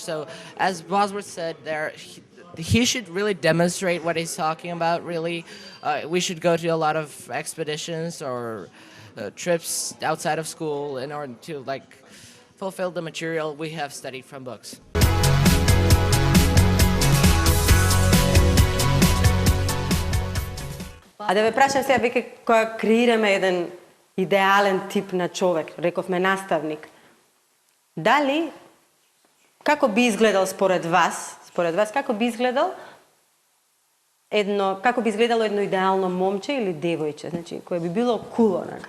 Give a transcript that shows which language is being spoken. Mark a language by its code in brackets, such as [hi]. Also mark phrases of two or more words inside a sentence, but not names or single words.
[en] So as Bosworth said, he should really demonstrate what he's talking about, really. We should go to a lot of expeditions or trips outside of school in order to fulfill the material we have studied from books. [mk] А да ве прашам сега, веќе кога креираме еден идеален тип на човек, рековме наставник, дали, како би изгледал според вас, како би изгледало едно идеално момче или девојче, значи, кое би било кул, онака.